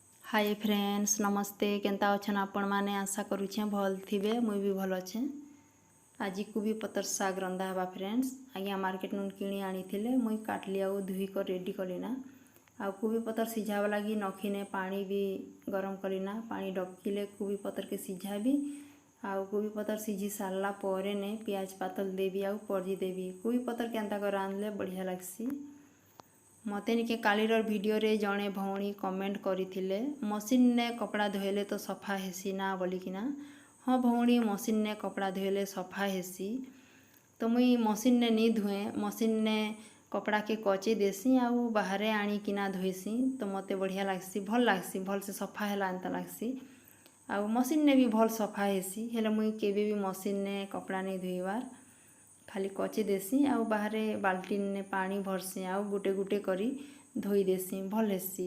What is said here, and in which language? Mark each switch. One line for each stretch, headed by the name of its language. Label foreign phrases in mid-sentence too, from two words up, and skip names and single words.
English: Hi friends
Sambalpuri: नमस्ते केंता अच्छन आपण माने आशा करुछे भल थिबे मुई भी भल अच्छे। आज कोबी पतर साग रंधा हवा फ्रेंड्स आज्ञा मार्केट नु किणी आनी थिले मुई काटली आउ धुई कर रेडी कलिना आउ कोबी पतर सिझावा लगी नखिने पानी भी गरम कलिना पानी डकिले कोबी पतर के सिझाबी आउ कोबी पतर सिझी सारला परे ने प्याज पातल देवी आउ परजी देवी कोबी पतर केंता कर रांधले बढ़िया लागसी। मते निके कालीर वीडियो रे जणे भौणी कमेंट करिथिले मशीन ने कपड़ा धोइले तो सफा हेसी ना बोलिकिना। हाँ भौणी मशीन ने कपड़ा धोइले सफा हेसी तो मुई मशीन ने नी धुए मशीन ने कपड़ा के कचे देसी आउ बाहर आनिकिना धोइसी तो मते बढ़िया लागसी भल से सफा हैला अंता लागसी आउ मशीन ने भी भल सफा हेसी हेले मुई केबे भी मशीन ने कपड़ा नहीं धोइबार खाली कचे देसी आउ बाहर बाल्टीन ने पानी भरसी आउ गुटे गुटे करी धोई देसी भल हेसी।